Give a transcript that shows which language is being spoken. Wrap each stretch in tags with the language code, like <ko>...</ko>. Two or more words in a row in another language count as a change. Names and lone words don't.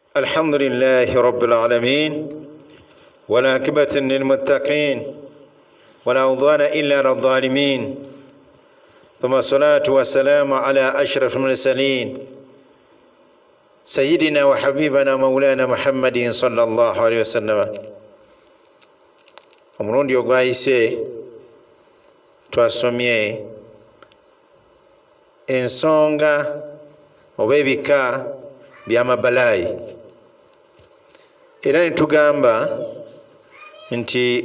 <ar>الحمد لله رب العالمين والعاقبة للمتقين ولا عدوان إلا على الظالمين ثم الصلاة والسلام على أشرف المرسلين سيدنا وحبيبنا مولانا محمد صلى الله عليه وسلم.</ar> <lg>Omulundi ogwayise twasomye ensonga oba ebika by'amabalayi era netugamba nti</lg>